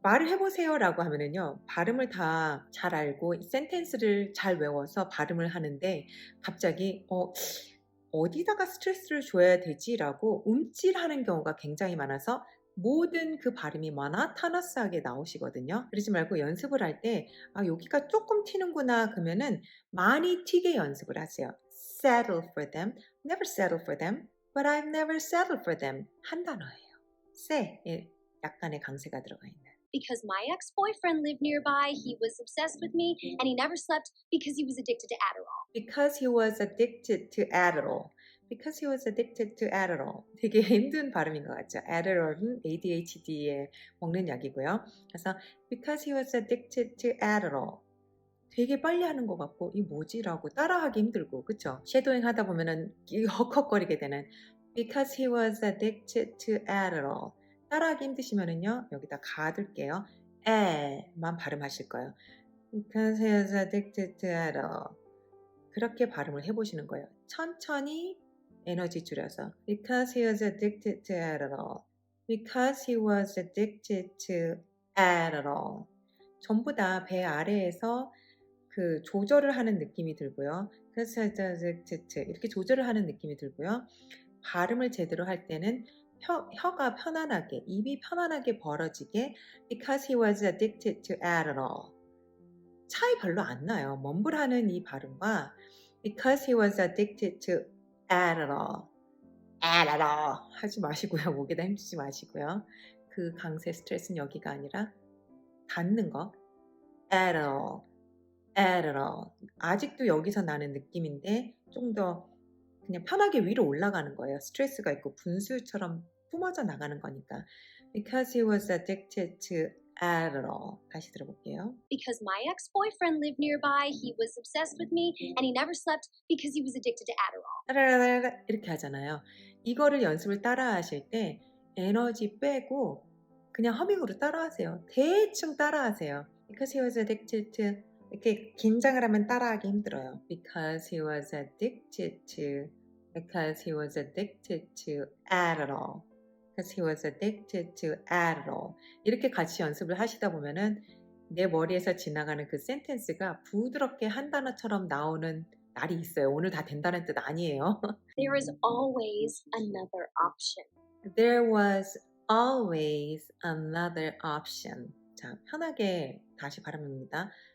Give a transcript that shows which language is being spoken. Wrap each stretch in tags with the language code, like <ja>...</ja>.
<ko>말을 해보세요라고 하면은요, 발음을 다 잘 알고 센텐스를 잘 외워서 발음을 하는데 갑자기 어디다가 스트레스를 줘야 되지라고 움찔하는 경우가 굉장히 많아서 모든 그 발음이 모노토너스하게 나오시거든요. 그러지 말고 연습을 할 때 여기가 조금 튀는구나 그러면은 많이 튀게 연습을 하세요.</ko> <en>Settle for them, never settle for them, but I've never settled for them.</en> <ko>한 단어예요. 에 약간의 강세가 들어가 있는.</ko> <en>Because my ex-boyfriend lived nearby, he was obsessed with me, and he never slept because he was addicted to Adderall. Because he was addicted to Adderall. Because he was addicted to Adderall.</en> <ko>되게 힘든 발음인 것 같죠. Adderall은 ADHD에 먹는 약이고요. 그래서</ko> <en>because he was addicted to Adderall.</en> <ko>되게 빨리 하는 것 같고 이 뭐지라고 따라하기 힘들고 그쵸? 쉐도잉 하다 보면은 헉헉거리게 되는</ko> <en>because he was addicted to Adderall.</en> <ko>따라하기 힘드시면은요 여기다 가둘게요. 에만 발음하실 거예요.</ko> <en>Because he was addicted to Adderall.</en> <ko>그렇게 발음을 해보시는 거예요. 천천히 에너지 줄여서</ko> <en>Because he was addicted to Adderall. Because he was addicted to Adderall.</en> <ko>전부 다 배 아래에서 그 조절을 하는 느낌이 들고요.</ko> <en>Because he was addicted to</en> <ko>이렇게 조절을 하는 느낌이 들고요. 발음을 제대로 할 때는 혀가 편안하게, 입이 편안하게 벌어지게</ko> <en>Because he was addicted to Adderall.</en> <ko>차이 별로 안 나요. 멈블하는 이 발음과</ko> <en>Because he was addicted to Adderall.</en> <ko>Adderall 하지 마시고요. 목에다 힘주지 마시고요. 그 강세 스트레스는 여기가 아니라 닿는 거.</ko> <en>Adderall. Adderall.</en> <ko>아직도 여기서 나는 느낌인데 좀 더 그냥 편하게 위로 올라가는 거예요. 스트레스가 있고 분수처럼 뿜어져 나가는 거니까.</ko> <en>Because he was addicted to Adderall.</en> <ko>다시 들어볼게요.</ko> <en>Because my ex-boyfriend lived nearby, he was obsessed with me, and he never slept because he was addicted to Adderall.</en> <ko>따라라라 이렇게 하잖아요. 이거를 연습을 따라 하실 때 에너지 빼고 그냥 허밍으로 따라 하세요. 대충 따라 하세요.</ko> <en>Because he was addicted to</en> <ko>이렇게 긴장을 하면 따라하기 힘들어요.</ko> <en>Because he was addicted to Because he was addicted to Adderall. Because he was addicted to Adderall.</en> <ko>이렇게 같이 연습을 하시다 보면은 내 머리에서 지나가는 그 센텐스가 부드럽게 한 단어처럼 나오는 날이 있어요. 오늘 다 된다는 뜻 아니에요.</ko> <en>There is always another option. There was always another option.</en> <ko>자, 편하게 다시 발음합니다.</ko>